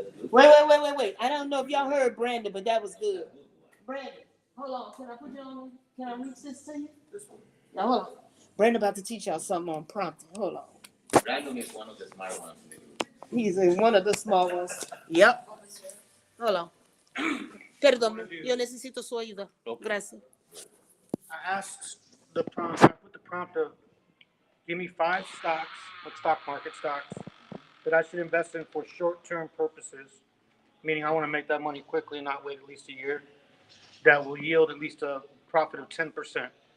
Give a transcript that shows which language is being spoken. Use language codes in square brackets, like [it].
[en] Wait. I don't know if y'all heard Brandon, but that was good. Brandon, hold on. Can I put you on? Can I reach this to you? This one. Now, hold on. Brandon about to teach y'all something on prompting. Hold on. Brandon is one of the smart ones in the group. He's one of the small ones. Yep. Hold on. [es] Perdón, yo necesito su ayuda. Gracias. [en] I asked the prompt, I put the prompt of, give me 5 stocks, like stock market stocks, that I should invest in for short-term purposes, meaning I want to make that money quickly and not wait at least a year, that will yield at least a profit of 10%.